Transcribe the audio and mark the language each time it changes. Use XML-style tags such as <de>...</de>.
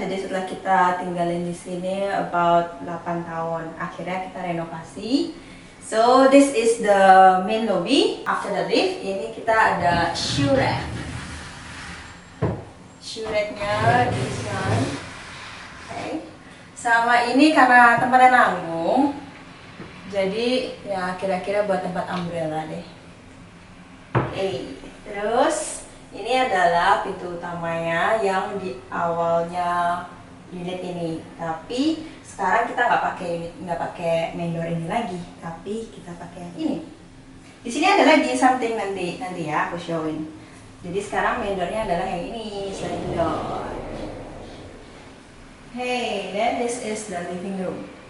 <id>Jadi setelah kita tinggalin di sini</id> <en>about</en> <id>8 tahun, akhirnya kita renovasi.</id> <en>So this is the main lobby. After the lift,</en> <id>ini kita ada</id> <en>shoe rack.</en> <id>Shoe racknya di sini. Oke. Sama ini karena tempatnya nanggung, jadi ya kira-kira buat tempat umbrella deh. Oke, terus ini adalah pintu utamanya yang di awalnya unit ini. Tapi sekarang kita nggak pakai main door ini lagi, tapi kita pakai yang ini. Di sini ada lagi</id> <en>something</en> <id>nanti ya aku showin. Jadi sekarang main doornya adalah yang ini, sliding door.</id> <en>Hey, then this is the living room.</en>